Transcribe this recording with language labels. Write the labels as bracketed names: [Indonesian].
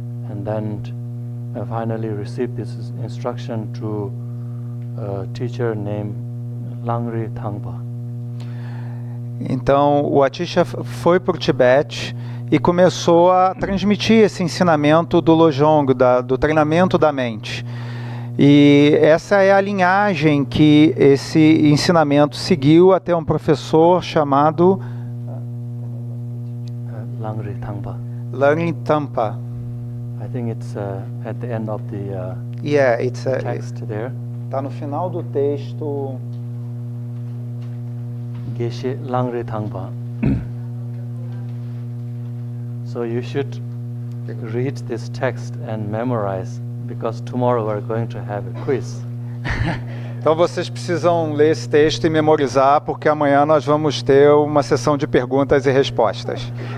[English] And then finally received this instruction to a teacher named Langri Thangpa. [Portuguese] Então o Atisha foi para o Tibete e começou a transmitir esse ensinamento do Lojong, do treinamento da mente. E essa é a linhagem que esse ensinamento seguiu até um professor chamado Langri Thangpa. Langri Thangpa. [English] I think it's at the end of the text there. [Portuguese] Está no final do texto. Geshe Langri Thangpa. [English] So you should read this text and memorize, because tomorrow we're going to have a quiz. [Portuguese] Então vocês precisam ler esse texto e memorizar, porque amanhã nós vamos ter uma sessão de perguntas e respostas.